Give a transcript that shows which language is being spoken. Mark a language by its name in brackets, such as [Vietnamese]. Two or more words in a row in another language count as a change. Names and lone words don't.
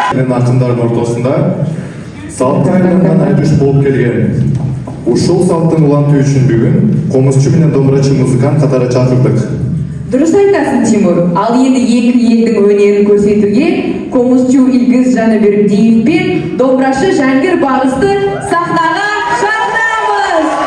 [Kyrgyz] менен акындардын ортосунда салтка айланган айтыш болуп келген. Ушул салттын улантуу үчүн бүгүн комузчу менен домбурачы музыкант катары чакырдык. [Kazakh] Дұрыс айтасың, Тимур. Ал енді екі елдің өнерін көрсетуге комузчу Илгиз Жаныбердиев пен домбырашы Жангир Бағысты сахнаға шақырамыз.